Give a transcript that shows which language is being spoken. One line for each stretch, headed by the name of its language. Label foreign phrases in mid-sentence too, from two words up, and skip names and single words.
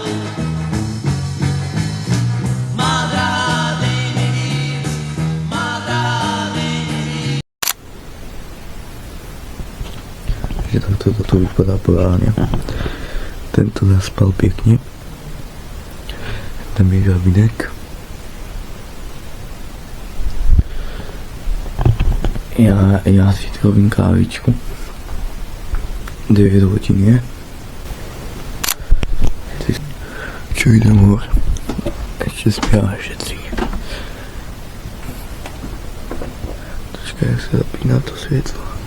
Czech: Má drahá, dej mi víc, má drahá, dej mi víc.
Slovak: Takže takto toto vypadá poráňa.
Czech: Tento zaspal pěkně. Tam je žabinek.
Slovak: Ja si robím kávičku. 9 hodín je. Čo idem hore? Ešte spia ešte 3. Počkaj, jak sa zapína to svietlo.